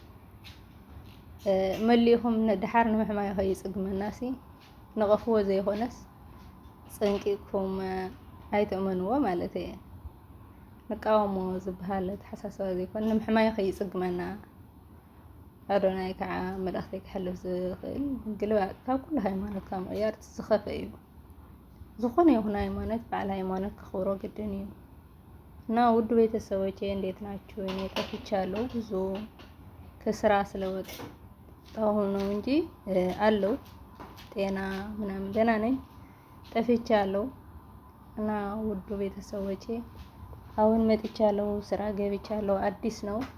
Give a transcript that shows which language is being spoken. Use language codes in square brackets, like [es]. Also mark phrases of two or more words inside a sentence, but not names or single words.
[ti] መሊእኹም ድሓር ንምሕማይ ከይጽግመናሲ ንቐፍዎ ዘይኾነስ ፀንቂቕኩም ኣይተእመንዎ ማለት እየ። ንቃወሞ ዝበሃል ተሓሳስባ ዘይኮነ ንምሕማይ ከይጽግመና ኣዶናይ ከዓ መልእኽተይ ክሕልፍ ዝኽእል ግልባጭ ካብ ኩሉ ሃይማኖት ካብ ምቕያር ዝኸፈ እዩ። ዝኾነ ይኹን ሃይማኖት በዓል ሃይማኖት ከኽብሮ ግድን እዩ። [am] እና ውድ ቤተሰቦቼ እንዴት ናችሁ? እኔ ጠፍቻለሁ ብዙ ከስራ ስለወጣሁ ነው እንጂ አለው ጤና ምናምን ደህና ነኝ። ጠፍቻለሁ እና ውድ ቤተሰቦቼ አሁን መጥቻለሁ፣ ስራ ገብቻለሁ። አዲስ ነው።